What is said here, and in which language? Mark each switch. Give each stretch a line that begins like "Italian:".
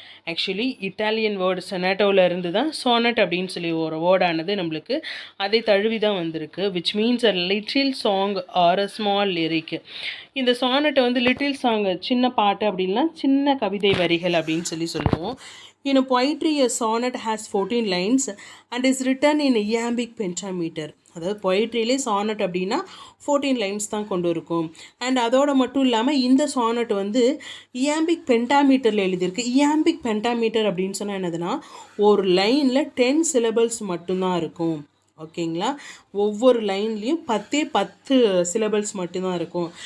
Tamil: Actually Italian word சொனேட்டோவில் இருந்து தான் sonnet அப்படின்னு சொல்லி ஒரு வேர்டானது நம்மளுக்கு அதை தழுவி தான் வந்திருக்கு.
English: Which means a little song or a small lyric.
Tamil: இந்த சானட்டை வந்து லிட்டில் சாங், சின்ன பாட்டு அப்படின்னா சின்ன கவிதை வரிகள் அப்படின்னு சொல்லுவோம்.
English: In a poetry, a sonnet has 14 lines and is written in iambic pentameter.
Tamil: அதாவது பொயிட்ரியிலே சானட் அப்படின்னா 14 லைன்ஸ் தான் கொண்டு இருக்கும். அண்ட் அதோடு மட்டும் இல்லாமல் இந்த சானட் வந்து இயாம்பிக் பென்டாமீட்டரில் எழுதியிருக்கு. இயாம்பிக் பென்டாமீட்டர் அப்படின்னு சொன்னால் என்னதுன்னா, ஒரு லைனில் 10 சிலபல்ஸ் மட்டும்தான் இருக்கும். ஓகேங்களா? ஒவ்வொரு லைன்லேயும் 10 சிலபல்ஸ் மட்டும்தான் இருக்கும்.